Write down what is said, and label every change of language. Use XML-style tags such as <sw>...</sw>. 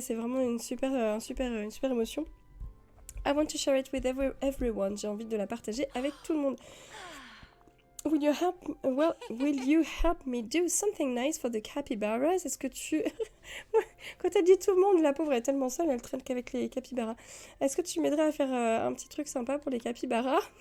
<fr>C'est vraiment une super émotion.</fr> <en>I want to share it with everyone.</en> <fr>J'ai envie de la partager avec tout le monde.</fr> <en>Will you help me do something nice for the capybaras?</en> <fr>Est-ce que tu... Quand t'as dit tout le monde, la pauvre est tellement seule, elle traîne qu'avec les capybaras. Est-ce que tu m'aiderais à faire un petit truc sympa pour les capybaras?</fr>